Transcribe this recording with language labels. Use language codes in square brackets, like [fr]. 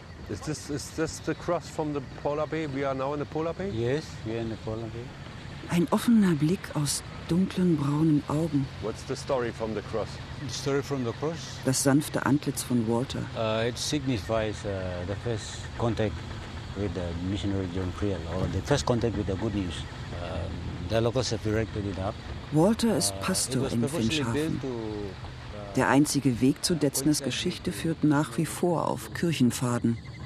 [en] Is this the cross from the polar bay? We are now in the polar bay? Yes, we are in the polar bay. [de] Ein offener Blick aus dunklen braunen Augen. [en] What's the story from the cross? The story from the cross? [de] Das sanfte Antlitz von Walter. [en] It signifies the first contact with the missionary John Creel, or the first contact with the good news. The locals have erected it up. [de] Walter ist Pastor in Finschhafen. Der einzige Weg zu Detzners Geschichte führt nach wie vor auf Kirchenpfaden.